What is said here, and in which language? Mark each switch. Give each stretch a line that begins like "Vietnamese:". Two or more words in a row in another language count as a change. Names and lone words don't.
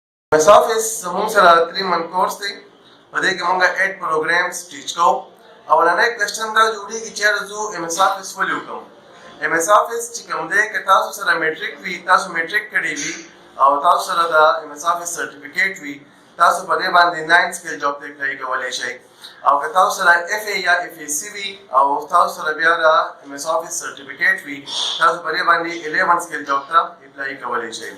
Pashto: MS Office زموږ سره
English: 3 month course
Pashto: دی. په دې کې موږ
English: 8 programs teach
Pashto: کوو. اولنی question دا جوړیږي چې زه MS Office ولې وکړم. MS Office چې کوم دی که تاسو سره میټریک وي، تاسو میټریک کړی وي او تاسو سره د MS Office سرټیفیکیټ وي، تاسو په دې باندې 9
English: scale job
Pashto: ته اپلای کولی شئ. او که تاسو سره FA یا FAC وي او تاسو سره بیا د MS Office سرټیفیکیټ وي، تاسو په دې باندې 11
English: scale job
Pashto: ته اپلای کولی شئ.